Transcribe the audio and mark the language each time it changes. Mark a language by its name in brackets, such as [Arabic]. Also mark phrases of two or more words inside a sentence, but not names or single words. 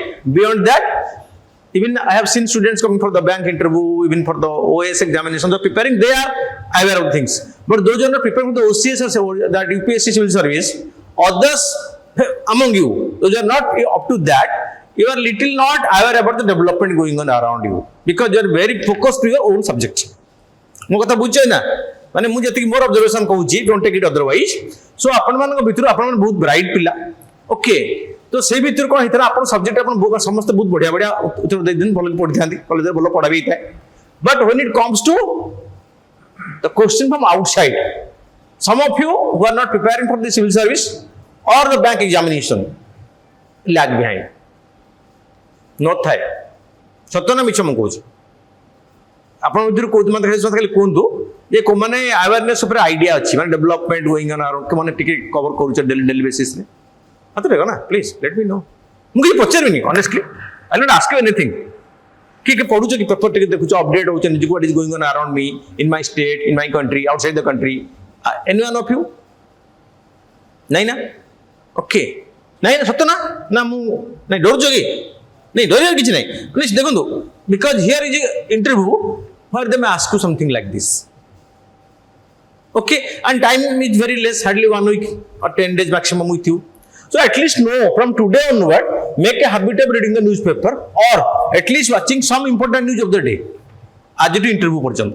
[English] Beyond that, even I have seen students coming for the bank interview, even for the OAS examination, they're preparing, they are aware of things. But those who are not preparing for the OCS or that UPSC civil service, others among you, those who are not up to that, you are little not aware about the development going on around you. Because you are very focused to your own subject. [Odia] ମୋ କଥା ବୁଝୁଛ ନା ମାନେ ମୁଁ ଯେତିକି ମୋର ଅବଜର୍ଭେସନ କହୁଛି [English] don't take it otherwise so [Odia] ଆପଣମାନଙ୍କ ଭିତରୁ ଆପଣମାନେ ବହୁତ ବ୍ରାଇଟ୍ ପିଲା ଓକେ ତ ସେଇ ଭିତରୁ କ'ଣ ହେଇଥିଲା ଆପଣ ସବଜେକ୍ଟ ଆପଣ ସମସ୍ତେ ବହୁତ ବଢିଆ ବଢିଆ ଉତ୍ତର ଦେଇଦିନ ଭଲ ପଢିଥାନ୍ତି କଲେଜରେ ଭଲ ପଢା ବି ହେଇଥାଏ ବଟ୍ [English] when it comes to the question from outside some of you who are not preparing for the civil service or the bank examination lag behind [Odia] ନଥାଏ ସତ ନା ମିଛ ମୁଁ କହୁଛି ଆପଣ ଭିତରୁ କହୁଛନ୍ତି ଖାଲି କୁହନ୍ତୁ ଯେ କୋଉମାନେ ଆୱାରନେସ୍ ଉପରେ ଆଇଡିଆ ଅଛି ମାନେ [English] development going on around [Odia] କୋଉମାନେ ଟିକେ କଭର କରୁଛ ଡେଲି ବେସିସରେ ହାତ ଦେଖ ନା [English] please let me know [Odia] ମୁଁ କିଛି ପଚାରିବିନି [English] honestly I not ask you anything [Odia] କିଏ ପଢୁଛ କି ପେପର ଟିକେ ଦେଖୁଛ ଅପଡେଟ୍ ହଉଛ ନିଜକୁ [English] what is going on around me in my state in my country outside the country any one of you [Odia] ନାଇଁ ନା ଓକେ ନାଇଁ ନା ସତ ନା ମୁଁ ନାଇଁ ଡରୁଛ କି [Hindi] नहीं डर किसी नहीं प्लीज देखो [English] because here is interview where they may ask you something like this okay and time is very less hardly 1 week or 10 days maximum with you so at least know from today onward make a habit of reading the newspaper or at least watching some important news of the day आज to interview पर्यंत